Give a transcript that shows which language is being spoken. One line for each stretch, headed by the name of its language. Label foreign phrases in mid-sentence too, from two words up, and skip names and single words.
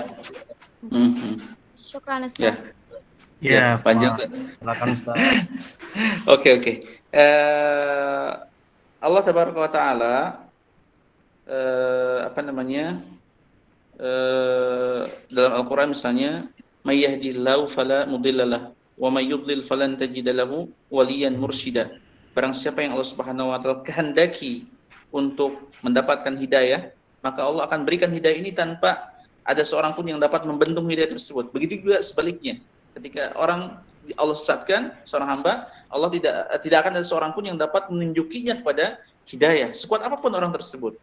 Indonesian: Syukran, Ustadz. Panjang. Silakan, Ustadz. Oke.
Arabic: الله تبارك وتعالى
Indonesian: dalam Al-Quran misalnya,
Arabic: من يهد الله فلا مضل له ومن يضلل فلن تجد له وليا مرشدا.
Indonesian: Barang siapa yang Allah
Arabic: سبحانه وتعالى
Indonesian: kehendaki untuk mendapatkan hidayah, maka Allah akan berikan hidayah ini tanpa ada seorang pun yang dapat membendung hidayah tersebut. Begitu juga sebaliknya, ketika orang Allah sesatkan seorang hamba, Allah tidak akan ada seorang pun yang dapat menunjukinya kepada hidayah, sekuat apapun orang tersebut.